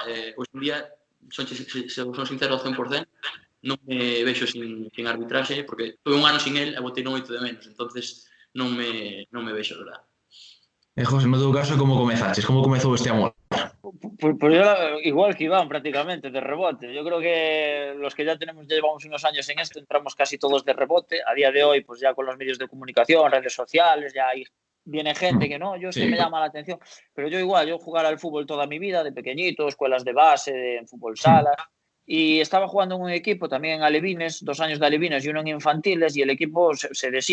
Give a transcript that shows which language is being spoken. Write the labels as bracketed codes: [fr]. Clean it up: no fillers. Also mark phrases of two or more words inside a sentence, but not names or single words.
[gl] Hoxe en día, son sincero ao 100%, non me vexo sin arbitraxe, porque tuve un ano sin el e botei non moito de menos. Entonces, non me vexo, verdad. José, no teu caso, como comezaches? Como comezou este amor? [es] Pues yo, igual que Iván, prácticamente, de rebote. Yo creo que los que ya llevamos unos años en esto, entramos casi todos de rebote. A día de hoy, pues ya con los medios de comunicación, redes sociales, ya viene gente que no, yo sí me llama la atención. Pero yo igual, yo jugar al fútbol toda mi vida, de pequeñito, escuelas de base, en fútbol sala. Y estaba jugando en un equipo también en alevines, 2 años de alevines y uno en infantiles, y el equipo se deshizo.